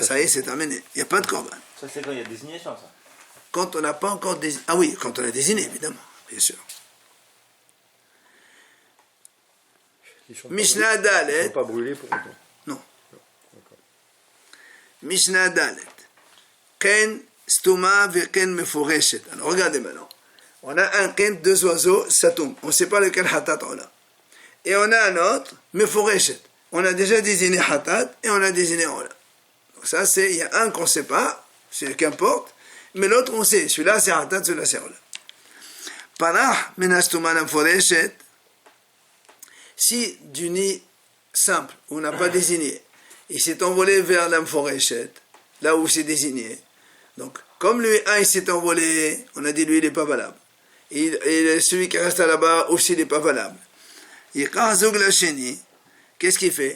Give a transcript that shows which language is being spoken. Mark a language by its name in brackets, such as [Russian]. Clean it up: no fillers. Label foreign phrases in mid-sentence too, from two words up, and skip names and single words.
[French] Ça y est, c'est terminé. Il n'y a pas de corban. Ça, c'est quand il y a désignation, ça. Quand on n'a pas encore désigné. Ah oui, quand on a désigné, évidemment, bien sûr. Mishnah Ils ne Dalet. sont pas brûlés pour autant. Non. [Hebrew] משנה דלת. קן סתומה וקן מפורשת. [French] Alors regardez maintenant. On a un ken, deux oiseaux, satum. On ne sait pas lequel hatat on a. Et on a un autre, meforeshet. On a déjà désigné hatat et on a désigné ola. Donc ça, c'est, il y a un qu'on ne sait pas, c'est qu'importe, mais l'autre on sait. Celui-là c'est hatat, celui-là c'est ola. [Hebrew] פרח מנסתומה מפורשת. [French] Si du nid simple, où on n'a pas désigné, il s'est envolé vers l'amforéchet, là où c'est désigné. Donc, comme lui, il s'est envolé, on a dit lui, il n'est pas valable. Et celui qui reste là-bas aussi, il n'est pas valable. Qu'est-ce qu'il fait?